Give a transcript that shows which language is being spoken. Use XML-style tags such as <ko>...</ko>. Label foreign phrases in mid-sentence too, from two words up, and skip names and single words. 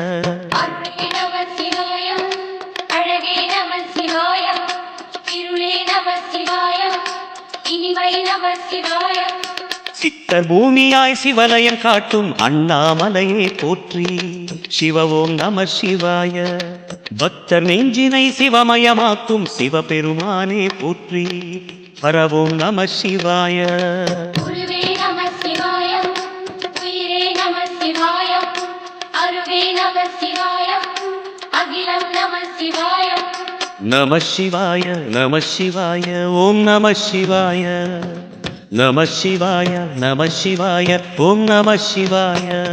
<ta>சித்தர் பூமியாய் சிவலயம் காட்டும் அண்ணாமலையே போற்றி சிவ</ta> <sa>ॐ नमः शिवाय</sa> <ta>பக்தர் நெஞ்சினை சிவமயமாக்கும் சிவபெருமானே போற்றி</ta> <sa>हर ॐ नमः शिवाय नमः शिवाय नमः शिवाय ॐ नमः शिवाय नमः शिवाय नमः शिवाय ॐ नमः शिवाय</sa>